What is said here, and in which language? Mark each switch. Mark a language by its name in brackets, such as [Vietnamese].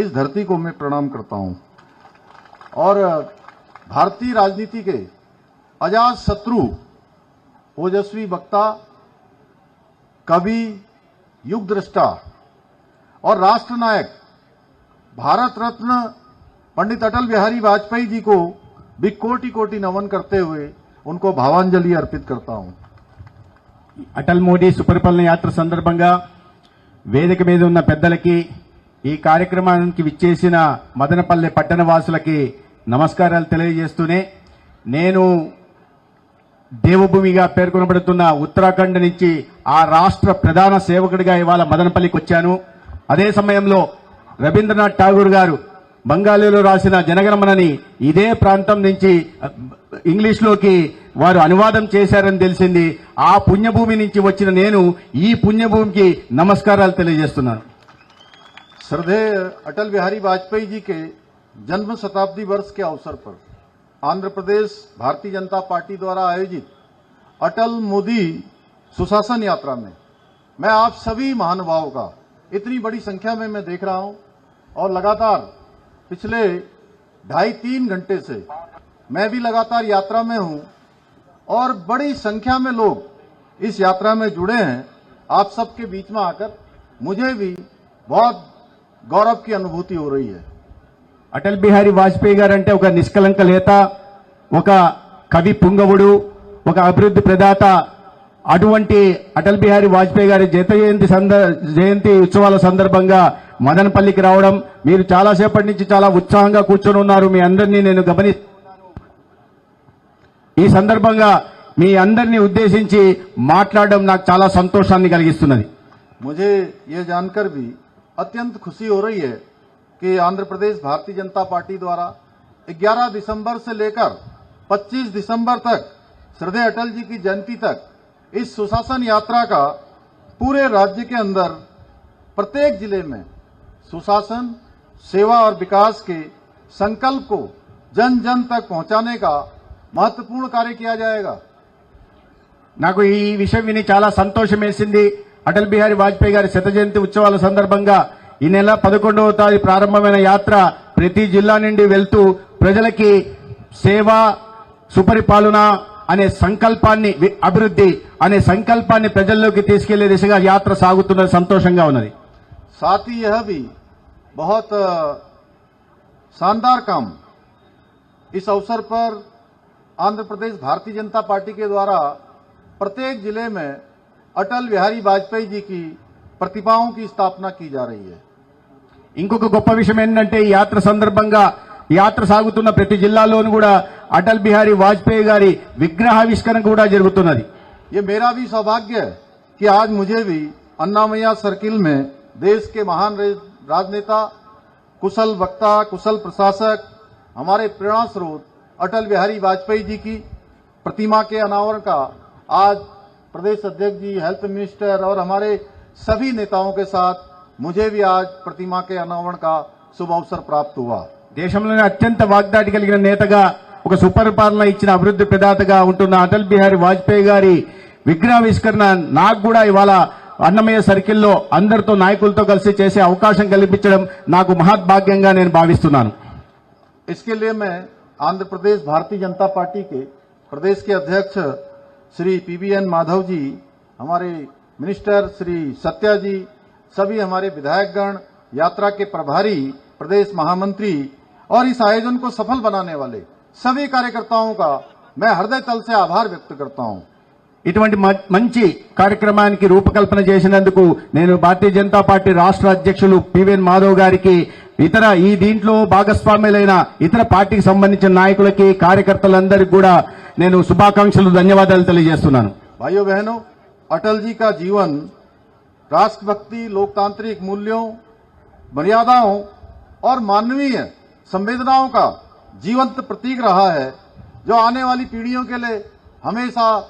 [Hindi] इस धरती को मैं प्रणाम करता हूं और भारतीय राजनीति के अजात शत्रु, ओजस्वी वक्ता, कवि, युग दृष्टा और राष्ट्र नायक भारत रत्न पंडित अटल बिहारी वाजपेयी जी को भी कोटि कोटि नमन करते हुए उनको भावांजलि अर्पित करता हूं। [Telugu] అటల్ మోడీ సుపరిపాలన యాత్ర సందర్భంగా వేదిక మీద ఉన్న పెద్దలకి, ఈ కార్యక్రమానికి విచ్చేసిన మదనపల్లె పట్టణ వాసులకి నమస్కారాలు తెలియజేస్తూనే, నేను దేవభూమిగా పేర్కొనబడుతున్న ఉత్తరాఖండ్ నుంచి ఆ రాష్ట్ర ప్రధాన సేవకుడిగా ఇవాళ మదనపల్లికి వచ్చాను. అదే సమయంలో రవీంద్రనాథ్ ఠాగూర్ గారు బంగాలీలో రాసిన జనగణమనని ఇదే ప్రాంతం నుంచి ఇంగ్లీష్లోకి వారు అనువాదం చేశారని తెలిసింది. ఆ పుణ్యభూమి నుంచి వచ్చిన నేను ఈ పుణ్యభూమికి నమస్కారాలు తెలియజేస్తున్నాను. [Hindi] श्रद्धेय अटल बिहारी वाजपेयी जी के जन्म शताब्दी वर्ष के अवसर पर आंध्र प्रदेश भारतीय जनता पार्टी द्वारा आयोजित अटल मोदी सुशासन यात्रा में मैं आप सभी महानुभावों का इतनी बड़ी संख्या में मैं देख रहा हूं और लगातार पिछले 2.5-3 घंटे से मैं भी लगातार यात्रा में हूं और बड़ी संख्या में लोग इस यात्रा में जुड़े हैं। आप सबके बीच में आकर मुझे भी बहुत गौरव की अनुभूति हो रही है। [Telugu] అటల్ బిహారీ వాజ్పేయి గారు అంటే ఒక నిష్కలంక నేత, ఒక కవి పుంగవుడు, ఒక అభివృద్ధి ప్రదాత. అటువంటి అటల్ బిహారీ వాజ్పేయి గారి జయంతి ఉత్సవాల సందర్భంగా మదనపల్లికి రావడం, మీరు చాలాసేపటి నుంచి చాలా ఉత్సాహంగా కూర్చొని ఉన్నారు. మీ అందరినీ నేను గమనిస్తున్నాను. ఈ సందర్భంగా మీ అందరినీ ఉద్దేశించి మాట్లాడడం నాకు చాలా సంతోషాన్ని కలిగిస్తున్నది. [Hindi] मुझे ये जानकर भी अत्यंत खुशी हो रही है कि आंध्र प्रदेश भारतीय जनता पार्टी द्वारा 11 दिसंबर से लेकर 25 दिसंबर तक श्रद्धेय अटल जी की जयंती तक इस सुशासन यात्रा का पूरे राज्य के अंदर प्रत्येक जिले में सुशासन, सेवा और विकास के संकल्प को जन जन तक पहुंचाने का महत्वपूर्ण कार्य किया जाएगा। [Telugu] నాకు ఈ విషయం విని చాలా సంతోషం వేసింది. అటల్ బిహారీ వాజ్పేయి గారి శత జయంతి ఉత్సవాల సందర్భంగా ఈ నెల 11వ తారీఖు ప్రారంభమైన యాత్ర ప్రతి జిల్లా నుండి వెళ్తూ ప్రజలకి సేవ, సుపరిపాలన అనే సంకల్పాన్ని, అభివృద్ధి అనే సంకల్పాన్ని ప్రజల్లోకి తీసుకెళ్లే దిశగా యాత్ర సాగుతున్న సంతోషంగా ఉన్నది. [Hindi] साथ ही यह भी बहुत शानदार काम इस अवसर पर आंध्र प्रदेश भारतीय जनता पार्टी के द्वारा प्रत्येक जिले में अटल बिहारी वाजपेयी जी की प्रतिमाओं की स्थापना की जा रही है। [Telugu] ఇంకొక గొప్ప విషయం ఏంటంటే, ఈ యాత్ర సందర్భంగా యాత్ర సాగుతున్న ప్రతి జిల్లాలోనూ కూడా అటల్ బిహారీ వాజ్పేయి గారి విగ్రహావిష్కరణ కూడా జరుగుతున్నది. [Hindi] ये मेरा भी सौभाग्य है कि आज मुझे भी अन्नामैया सर्किल में देश के महान राजनेता, कुशल वक्ता, कुशल प्रशासक, हमारे प्रेरणा स्रोत अटल बिहारी वाजपेयी जी की प्रतिमा के अनावरण का आज प्रदेश अध्यक्ष जी, हेल्थ मिनिस्टर और हमारे सभी नेताओं के साथ मुझे भी आज प्रतिमा के अनावरण का शुभ अवसर प्राप्त हुआ। [Telugu] దేశంలోనే అత్యంత వాగ్దాటి కలిగిన నేతగా, ఒక సుపరిపాలన ఇచ్చిన అభివృద్ధి ప్రదాతగా ఉంటున్న అటల్ బిహారీ వాజ్పేయి గారి విగ్రహావిష్కరణ నాకు కూడా ఇవాళ అన్నమయ్య సర్కిల్లో అందరితో, నాయకులతో కలిసి చేసే అవకాశం కల్పించడం నాకు మహద్భాగ్యంగా నేను భావిస్తున్నాను. [Hindi] इसके लिए मैं आंध्र प्रदेश भारतीय जनता पार्टी के प्रदेश के अध्यक्ष श्री PBN माधव जी, हमारे मिनिस्टर श्री सत्या जी, सभी हमारे विधायकगण, यात्रा के प्रभारी, प्रदेश महामंत्री और इस आयोजन को सफल बनाने वाले सभी कार्यकर्ताओं का मैं हृदय तल से आभार व्यक्त करता हूं। [Telugu] ఇటువంటి మంచి కార్యక్రమానికి రూపకల్పన చేసినందుకు నేను భారతీయ జనతా పార్టీ రాష్ట్ర అధ్యక్షులు పివిఎన్ మాధవ్ గారికి, ఇతర ఈ దీంట్లో భాగస్వాములైన ఇతర పార్టీకి సంబంధించిన నాయకులకి, కార్యకర్తలందరికీ కూడా నేను శుభాకాంక్షలు, ధన్యవాదాలు తెలియజేస్తున్నాను. [Hindi] भाइयों बहनों, अटल जी का जीवन राष्ट्रभक्ति, लोकतांत्रिक मूल्यों, मर्यादाओं और मानवीय संवेदनाओं का जीवंत प्रतीक रहा है, जो आने वाली पीढ़ियों के लिए हमेशा